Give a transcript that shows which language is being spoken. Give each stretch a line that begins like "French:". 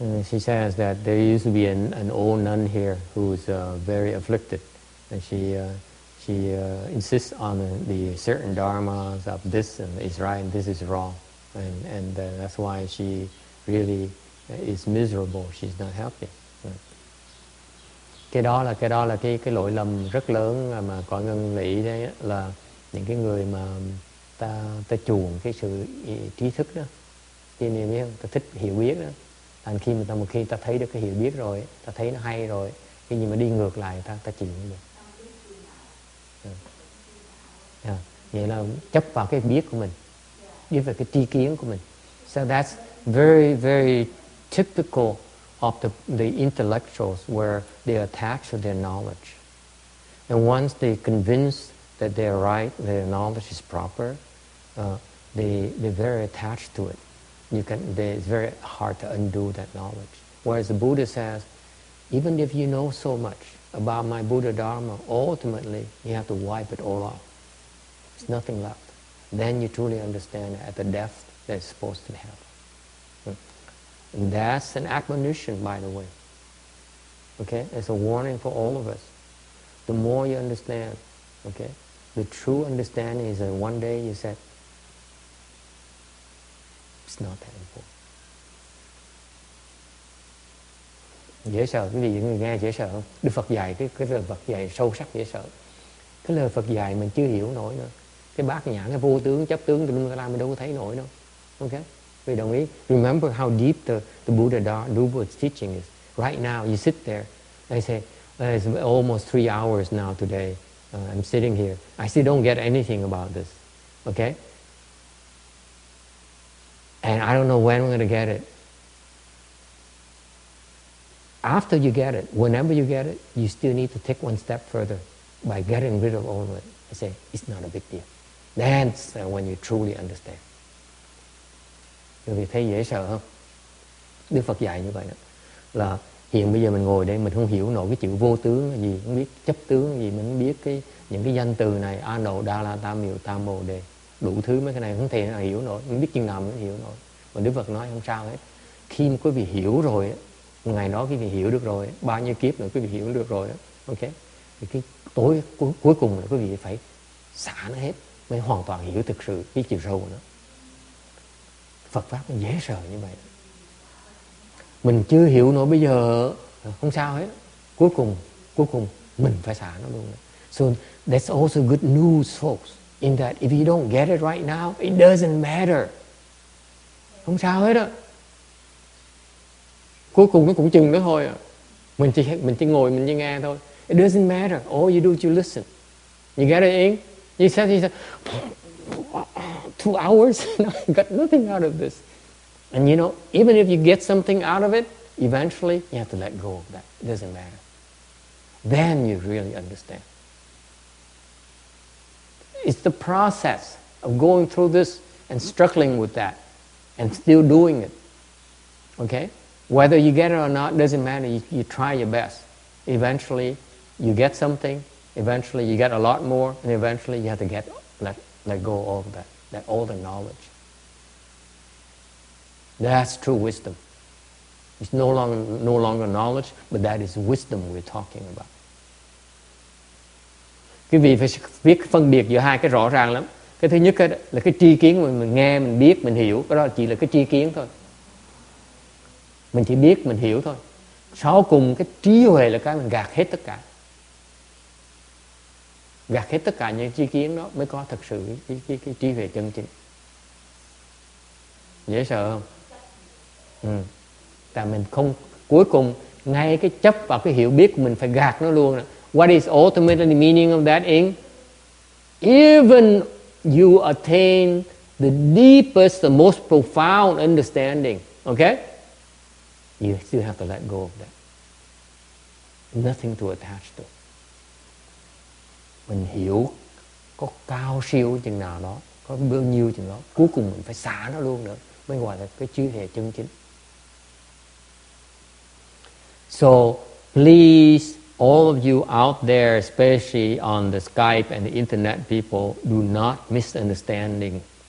English: She says that there used to be an old nun here who's very afflicted, and she insists on the certain dharmas of this and is right and this is wrong, and that's why she really is miserable. She's not happy.
Vietnamese: Cái đó là cái lỗi lầm rất lớn mà cõi ngân lý đấy, là những cái người mà ta chuộng cái sự trí thức đó, biết không? Ta thích hiểu biết đó. Thành khi một khi ta thấy được cái hiểu biết rồi, ta thấy nó hay rồi, cái gì mà đi ngược lại ta chịu không được. Vậy là chấp vào cái biết của mình, biết về cái tri kiến của mình.
English: So that's very, very typical of the intellectuals where they attach to their knowledge. And once they convince that they're right, their knowledge is proper, they're very attached to it. It's very hard to undo that knowledge. Whereas the Buddha says, even if you know so much about my Buddha Dharma, ultimately you have to wipe it all off. There's nothing left. Then you truly understand at the depth that it's supposed to have. And that's an admonition, by the way. Okay? It's a warning for all of us. The more you understand, okay, the true understanding is that one day you said, it's not that important.
Vietnamese: Dễ sợ, quý vị người nghe dễ sợ không? Đức Phật dạy cái lời Phật dạy sâu sắc dễ sợ. Cái lời Phật dạy mình chưa hiểu nổi nữa. Cái bát nhã, cái vô tướng, chấp tướng, tùm lum mình đâu có thấy nổi đâu. Okay? Quý vị đồng ý?
English: Remember how deep the Buddha was teaching is. Right now, you sit there. I say, it's almost 3 hours now today. I'm sitting here. I still don't get anything about this. Okay? And I don't know when I'm going to get it. After you get it, whenever you get it, you still need to take one step further by getting rid of all of it. I say, it's not a big deal. That's when you truly understand.
Vietnamese: Quý vị thấy dễ sợ không? Đức Phật dạy như vậy đó. Là hiện bây giờ mình ngồi đây mình không hiểu nổi cái chữ vô tướng là gì, không biết chấp tướng là gì, mình không biết những cái danh từ này, A Nậu, Đa La, Tam Miệu, Tam Bồ Đề, đủ thứ mấy cái này không thể nào hiểu nổi, không biết chừng nào mới hiểu nổi. Mà Đức Phật nói không sao hết. Khi mà quý vị hiểu rồi, ngày đó quý vị hiểu được rồi, bao nhiêu kiếp nữa quý vị hiểu được rồi đó. Ok? Thì cái tối cuối cùng là quý vị phải xả nó hết mới hoàn toàn hiểu thực sự cái chiều sâu của nó. Phật pháp nó dễ sợ như vậy. Mình chưa hiểu nổi bây giờ không sao hết. Cuối cùng mình phải xả nó luôn.
English: So that's also good news, folks. In that if you don't get it right now, it doesn't matter.
Vietnamese: Không sao hết á. Cuối cùng nó cũng chừng đó thôi à. Mình chỉ ngồi mình chỉ nghe thôi.
English: It doesn't matter. All you do is you listen. You get it in? You said 2 hours. No, you got nothing out of this. And you know, even if you get something out of it, eventually you have to let go of that. It doesn't matter. Then you really understand. It's the process of going through this and struggling with that and still doing it. Okay? Whether you get it or not doesn't matter. You try your best. Eventually you get something. Eventually you get a lot more. And eventually you have to let go of that all the knowledge. That's true wisdom. It's no longer knowledge, but that is wisdom we're talking about.
Vietnamese: Quý vị phải biết phân biệt giữa hai cái rõ ràng lắm. Cái thứ nhất là cái tri kiến mình nghe, mình biết, mình hiểu. Cái đó chỉ là cái tri kiến thôi. Mình chỉ biết, mình hiểu thôi. Sau cùng cái trí huệ là cái mình gạt hết tất cả. Gạt hết tất cả những tri kiến đó mới có thật sự cái trí huệ chân chính. Dễ sợ không? Tại mình không, cuối cùng ngay cái chấp vào cái hiểu biết của mình phải gạt nó luôn.
English: What is ultimately the meaning of that in? Even you attain the deepest, the most profound understanding, okay? You still have to let go of that. Nothing to attach to.
Vietnamese: Mình hiểu có cao siêu chừng nào đó, có bao nhiêu chừng đó, cuối cùng mình phải xả nó luôn nữa mới gọi là cái trí huệ chân chính.
English: So please, all of you out there, especially on the Skype and the internet people, do not misunderstand me.